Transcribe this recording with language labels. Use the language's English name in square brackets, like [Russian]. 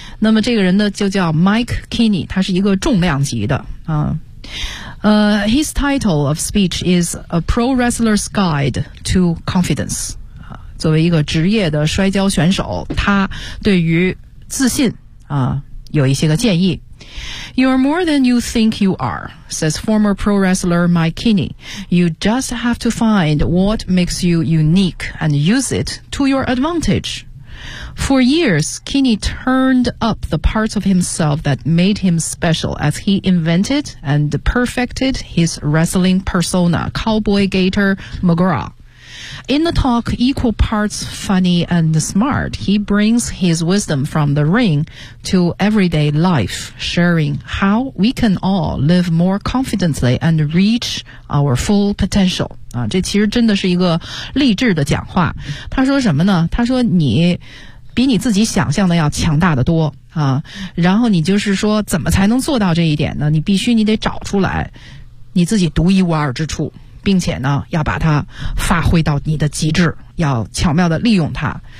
[Chinese] 那么这个人呢就叫 Mike Kinney， 他是一个重量级的啊。 [English] His title of speech is A Pro Wrestler's Guide to Confidence。 [Chinese] 作为一个职业的摔跤选手，他对于自信啊有一些个建议。 [English] You are more than you think you are, says former pro wrestler Mike Kinney. You just have to find what makes you unique and use it to your advantage. For years, Kinney turned up the parts of himself that made him special as he invented and perfected his wrestling persona, Cowboy Gator McGraw. In the talk, equal parts funny and smart, he brings his wisdom from the ring to everyday life, sharing how we can all live more confidently and reach our full potential. [Chinese] 啊，这其实真的是一个励志的讲话。他说什么呢？他说你比你自己想象的要强大的多啊。然后你就是说怎么才能做到这一点呢？你得找出来你自己独一无二之处。并且呢要把它发挥到你的极致，要巧妙地利用它。